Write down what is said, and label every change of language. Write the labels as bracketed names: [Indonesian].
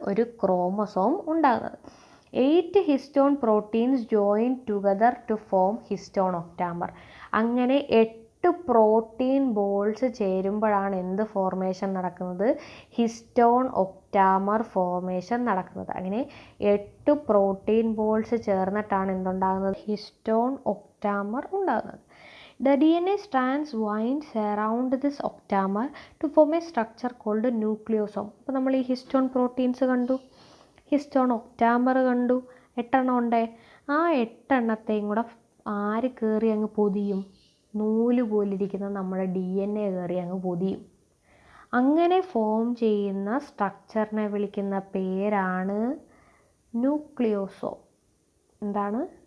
[Malayalam] ഒരു ക്രോമസോം ഉണ്ടാകുന്നത്. [English] 8 histone proteins join together to form histone octamer. [Malayalam] അങ്ങനെ 8 പ്രോട്ടീൻ ബോൾസ് ചേരുമ്പോഴാണ് എന്ത് ഫോർമേഷൻ നടക്കുന്നത്? ഹിസ്റ്റോൺ ഒക്ടാമർ ഫോർമേഷൻ നടക്കുന്നത്. അങ്ങനെ 8 പ്രോട്ടീൻ ബോൾസ് ചേർന്നിട്ടാണ് എന്തുണ്ടാകുന്നത്? ഹിസ്റ്റോൺ ഒക്ടാമർ ഉണ്ടാകുന്നത്. [English] The DNA strands winds around this octamer to form a structure called nucleosome. [Malayalam] അപ്പോൾ നമ്മൾ ഈ ഹിസ്റ്റോൺ പ്രോട്ടീൻസ് കണ്ടു, ഹിസ്റ്റോൺ ഒക്ടാമർ കണ്ടു, 8 എണ്ണം ഉണ്ടേ. ആ 8 എണ്ണത്തെയും കൂടെ ആര് കയറി അങ്ങ് പൊതിയും? നൂല് പോലിരിക്കുന്ന നമ്മുടെ DNA കയറി അങ്ങ് പൊതിയും. അങ്ങനെ ഫോം ചെയ്യുന്ന സ്ട്രക്ചറിനെ വിളിക്കുന്ന പേരാണ് ന്യൂക്ലിയോസോം. എന്താണ്?